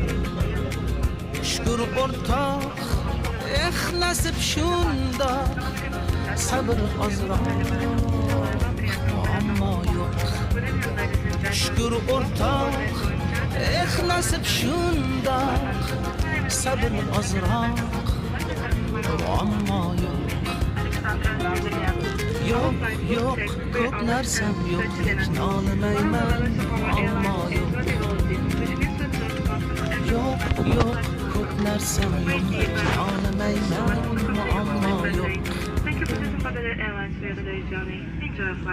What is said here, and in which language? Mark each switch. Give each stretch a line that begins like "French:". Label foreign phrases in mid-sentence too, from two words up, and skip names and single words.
Turkish: Şükür ortak, nasip şunda, sabır azrak, muammo yok. Şükür ortak, nasip şunda, sabır azrak, muammo yok. Yok, yok,
Uzbek: ko'p narsam yo'q, nolimayman, muammo yo'q.
Turkish: Yok, yok,
Uzbek: ko'p narsam yo'q, nolimayman, muammo yo'q.
English: Thank you for choosing Qatar Airlines for your today's journey. Enjoy your flight.